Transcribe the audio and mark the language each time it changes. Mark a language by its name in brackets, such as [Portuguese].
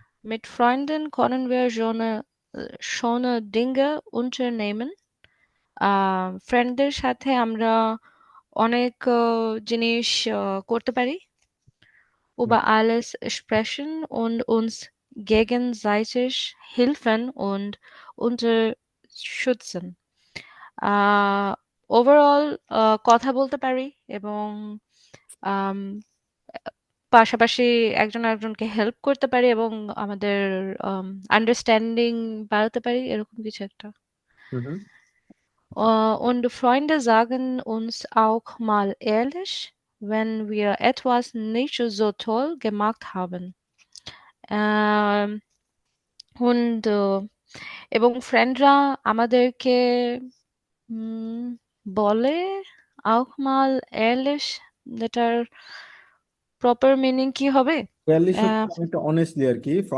[German] Mit Freunden können wir schöne Dinge unternehmen. [Bangla] ফ্রেন্ডদের সাথে আমরা অনেক জিনিস করতে পারি। [German] Über alles sprechen und uns gegenseitig helfen und unterstützen. [Bangla] Overall কথা বলতে পারি এবং আম, পাশাপাশি একজন আরেকজনকে হেল্প করতে পারি এবং আমাদের আন্ডারস্ট্যান্ডিং বাড়াতে পারি, এরকম কিছু একটা। হুম। [German] Und Freunde sagen uns auch mal ehrlich, wenn wir etwas nicht so toll gemacht haben. [Bangla] Ähm, und এবং ফ্রেন্ডরা আমাদেরকে উম, বলে [German] auch mal ehrlich, [Bangla] এটার প্রপার মিনিং কি হবে? Ehrlich হচ্ছে আহ, অনেকটা অনেস্টলি আর কি।